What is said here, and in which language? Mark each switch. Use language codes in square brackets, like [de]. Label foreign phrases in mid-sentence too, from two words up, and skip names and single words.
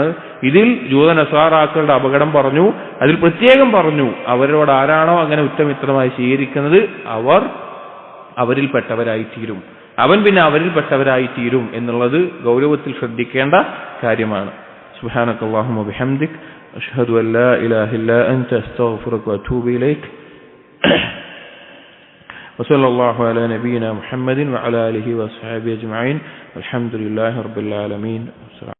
[ml] ഇതിൽ ജൂത നസാറാക്കളുടെ അപകടം പറഞ്ഞു. അതിൽ പ്രത്യേകം പറഞ്ഞു, അവരോട് ആരാണോ അങ്ങനെ ഉറ്റമിത്രമായി സ്വീകരിക്കുന്നത് അവരിൽപ്പെട്ടവരായിത്തീരും, അവൻ പിന്നെ അവരിൽപ്പെട്ടവരായിത്തീരും എന്നുള്ളത് ഗൗരവത്തിൽ ശ്രദ്ധിക്കേണ്ട കാര്യമാണ്. [ar] سبحانك اللهم وبحمدك أشهد أن لا إله إلا أنت أستغفرك وأتوب إليك. وصلى الله على نبينا محمد وعلى آله وصحبه أجمعين. الحمد لله رب العالمين.